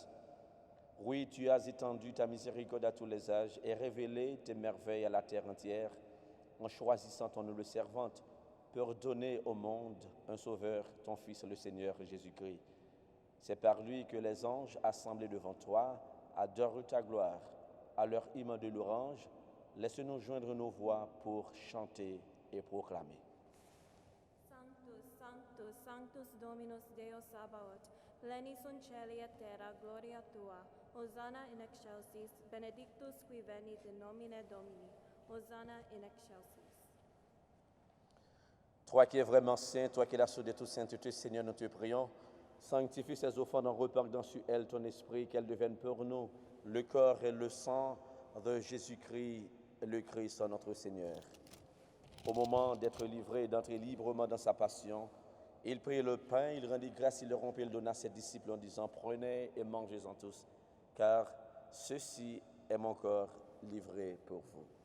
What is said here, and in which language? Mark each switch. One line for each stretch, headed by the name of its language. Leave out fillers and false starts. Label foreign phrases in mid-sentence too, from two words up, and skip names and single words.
French: Oui, tu as étendu ta miséricorde à tous les âges et révélé tes merveilles à la terre entière en choisissant ton humble servante pour donner au monde un sauveur, ton Fils le Seigneur Jésus-Christ. C'est par lui que les anges assemblés devant toi adorent ta gloire. À leur hymne de louange, laisse-nous joindre nos voix pour chanter et proclamer.
Latin: Sanctus, Sanctus, Sanctus Dominus Deus Sabaoth, pleni sunt caeli et terra gloria tua. Hosanna in excelsis, benedictus qui venit in nomine Domini. Hosanna in excelsis.
French: Toi qui es vraiment saint, toi qui es la source de toute sainteté, Seigneur, nous te prions. Sanctifie ces offrandes en repartant sur elles ton esprit, qu'elles deviennent pour nous le corps et le sang de Jésus-Christ, le Christ, notre Seigneur. Au moment d'être livré et d'entrer librement dans sa passion, il prit le pain, il rendit grâce, il le rompit, il donna à ses disciples en disant, prenez et mangez-en tous, car ceci est mon corps livré pour vous.